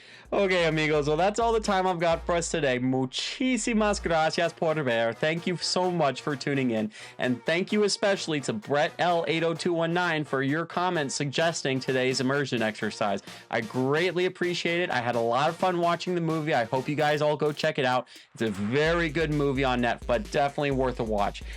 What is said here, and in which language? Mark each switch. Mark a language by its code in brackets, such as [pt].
[en] Okay, amigos, well, that's all the time I've got for us today. [es] Muchísimas gracias por ver. [en] Thank you so much for tuning in. And thank you especially to Brett L80219 for your comments suggesting today's immersion exercise. I greatly appreciate it. I had a lot of fun watching the movie. I hope you guys all go check it out. It's a very good movie on Netflix, but definitely worth a watch.